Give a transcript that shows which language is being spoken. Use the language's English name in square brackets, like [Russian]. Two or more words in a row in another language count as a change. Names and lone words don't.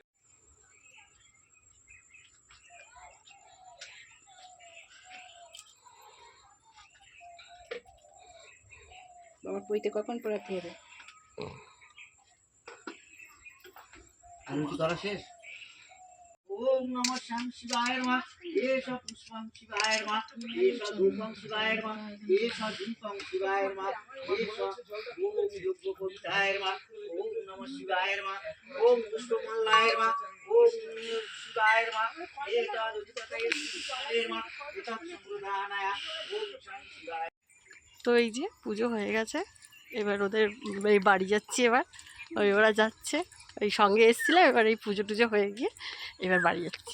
[Bangla] বাবা পইতে কখন পড়াতে হবে? আমি কি করা শেষ? [Sanskrit] ओम नमः शं शिवाय नमः एष पुष्पं शिवाय नमः एष धूपं शिवाय नमः एष दीपं शिवाय नमः एष ओम योगपवित्राय नमः ओम नमः शिवाय नमः ओम पुष्पमल्लाय नमः ओम शिवाय नमः एतदुदितये शिवाय नमः एतत्सम्प्रदानाय ओम शं शिवाय। [Bangla] তো এই যে পুজো হয়ে গেছে, এবার ওদের এই বাড়ি যাচ্ছি, এবার ওরা যাচ্ছে, এই সঙ্গে এসেছিলাম, এবার এই পুজো টুজো হয়ে গিয়ে এবার বাড়ি যাচ্ছি।